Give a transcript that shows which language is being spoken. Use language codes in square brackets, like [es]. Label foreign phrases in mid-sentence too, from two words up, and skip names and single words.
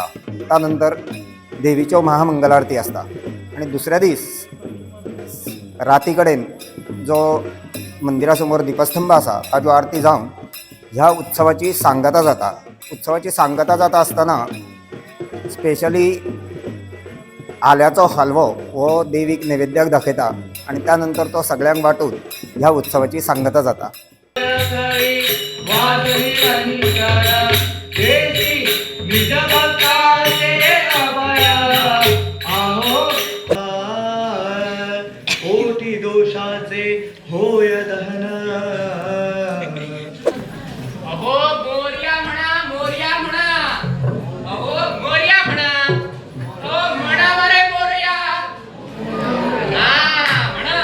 [kok] त्यानंतर देवीच्यो महामंगलारती असता आणि दुसऱ्या दीस राती कडेन जो मंदिरा समोर दीपस्तंभ आसा ताज्यो आरती जावन ह्या उत्सवाची सांगता जाता। उत्सवाची सांगता जाता आसतना स्पेशली आल्याचो हलवो हो देवीक नैवेद्याक दाखयता आणि त्यानंतर तो सगळ्यांक वाटून ह्या उत्सवाची सांगता जाता। [mr] दोषाचे होय दहन। अहो मोर्या म्हणा, मोर्या म्हणा, अहो मोर्या म्हणा, हो म्हणा बरे मोर्या, हा म्हणा।